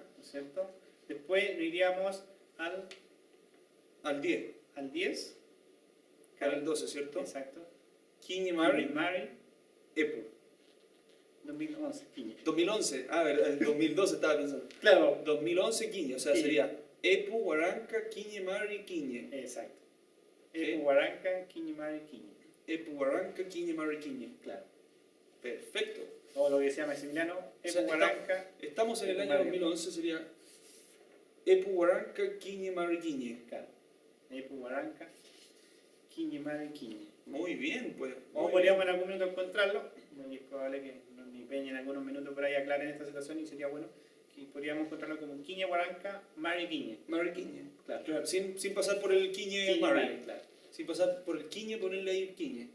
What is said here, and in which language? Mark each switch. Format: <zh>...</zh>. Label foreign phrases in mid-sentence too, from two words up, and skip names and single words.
<es>¿no es cierto? Después nos iríamos al 10. al 10. Al 12, ¿cierto? Exacto. Kiñimari, Mari, Epu. 2011, Quiñe. 2011, a ver, el 2012 estaba pensando. Claro. 2011, Quiñe, o sea, Quiñe.</es> <arn>sería Epu, Huaranca, Kiñimari, Quiñe.</arn> <es>Exacto. Ok.</es> <arn>Epu, Huaranca, Quiñe, Mari, Quiñe. Epu, Huaranca, Kiñimari, Quiñe.</arn> <es>Claro. Perfecto. O lo que se llama Maximiliano, O Epu, sea, Huaranca, Estamos en el Epu, año Mari.</es> <arn>2011, sería Epu, Huaranca, Kiñimari, Quiñe.</arn> <es>claro.</es> <arn>Epu, Huaranca, Quiñe, Mari, Quiñe.</arn> <es>Muy bien, pues. O muy podríamos en algún minuto encontrarlo, y es probable que mi peña en algunos minutos por ahí aclaren esta situación y sería bueno que podríamos encontrarlo como</es> <arn>Quiñe, Huaranca, Mari, Quiñe. bien. Mari, Quiñe.</arn> <es>Claro. Claro, sin pasar por el Quiñe, Quiñe, Mari. Mari, claro. Sin pasar por el Quiñe, ponerle ahí el Quiñe.</es>